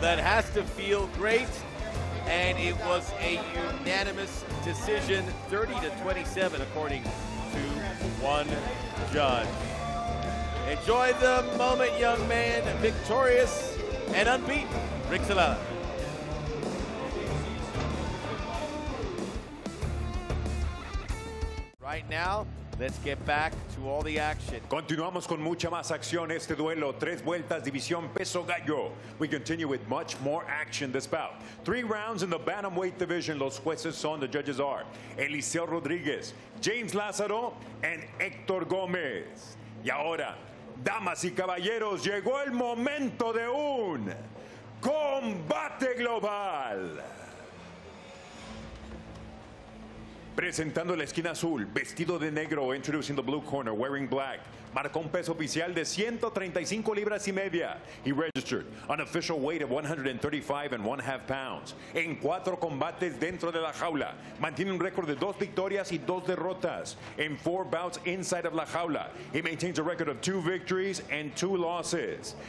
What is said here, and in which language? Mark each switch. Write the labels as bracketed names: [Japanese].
[English] That has to feel great. And it was a unanimous decision, 30-27, according to one judge. Enjoy the moment, young man. Victorious and unbeaten, Rick Zelada. Right now, let's get back to all the action. [Spanish] Continuamos con mucha más acción este duelo. 3 vueltas, división peso gallo. [English] We continue with much more action this bout. 3 rounds in the bantamweight division. [Spanish] Los jueces son, [English] the judges are Eliseo Rodríguez, James Lázaro, and Héctor Gómez. [Spanish] Y ahora, damas y caballeros, llegó el momento de un combate global. Presentando la esquina azul, vestido de negro, [English] introducing the blue corner, wearing black. [Spanish] Marcó un peso oficial de 135 libras y media. [English] He registered an official weight of 135.5 pounds. [Spanish] En 4 combates dentro de la jaula. Mantiene un récord de 2 victorias y 2 derrotas. [English] En 4 bouts inside of la jaula. He maintains a record of 2 victories and 2 losses.